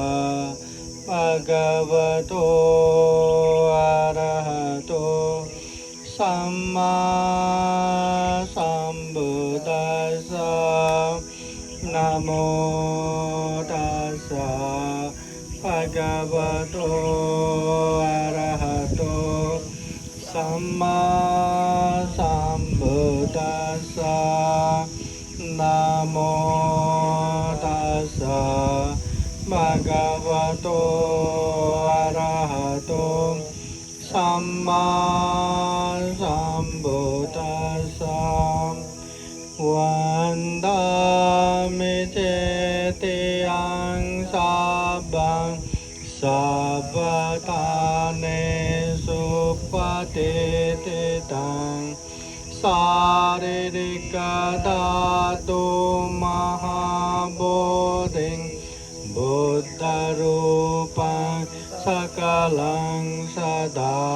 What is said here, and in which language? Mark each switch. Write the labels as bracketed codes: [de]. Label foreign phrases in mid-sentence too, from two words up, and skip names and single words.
[pi] भगवतो अरहतो सम्मा सम्बुद्दस्सा नमो तस्सा भगवतो अरहतो सम्मा सम्बुद्दस्सा नमो तस्सा भगवतो अरहतो सम्मा सम्बुद्दस्सा वन्दामि चेतियं सब्बं सब्बतानेषु पतितं शारीरिकधातु महाबोधिं बुद्धरूपं सकलं सदा